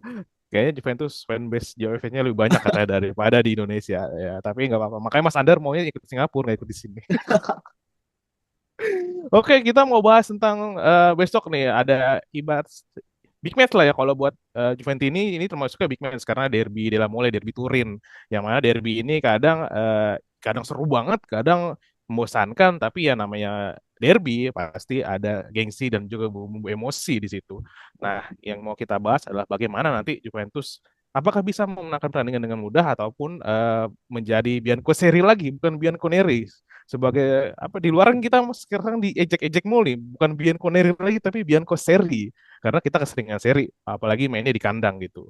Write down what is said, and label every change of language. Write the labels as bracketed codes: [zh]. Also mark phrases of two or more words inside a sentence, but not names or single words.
[id] kayaknya Juventus fanbase JOF-nya lebih banyak katanya daripada di Indonesia ya. Tapi nggak apa-apa. Makanya Mas Andar maunya ikut Singapura nggak ikut di sini. Oke, kita mau bahas tentang besok nih ada ibarat [en] big match [id] lah ya kalau buat Juventini ini termasuknya [en] big match [id] karena derby della Mole, derby Turin. Yang mana derby ini kadang seru banget, kadang membosankan, tapi ya namanya derby pasti ada gengsi dan juga bumbu emosi di situ. Nah, yang mau kita bahas adalah bagaimana nanti Juventus apakah bisa memenangkan pertandingan dengan mudah ataupun menjadi Bianconeri lagi, bukan Bianconeri sebagai apa di luar kan kita sekarang diejek-ejek mulu nih, bukan Bianconeri lagi tapi Bianconeri karena kita keseringan seri apalagi mainnya di kandang gitu.